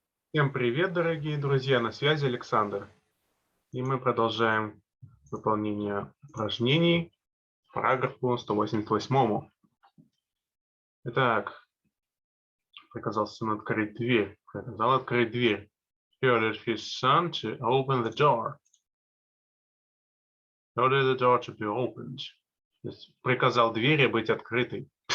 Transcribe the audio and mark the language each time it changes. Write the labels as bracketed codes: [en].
[ru] Всем привет, дорогие друзья! На связи Александр. И мы продолжаем выполнение упражнений по параграфу 188. Итак, приказал сыну открыть дверь. Приказал открыть дверь. [en] He ordered his son to open the door. He ordered the door to be opened. [ru] То есть приказал двери быть открытой.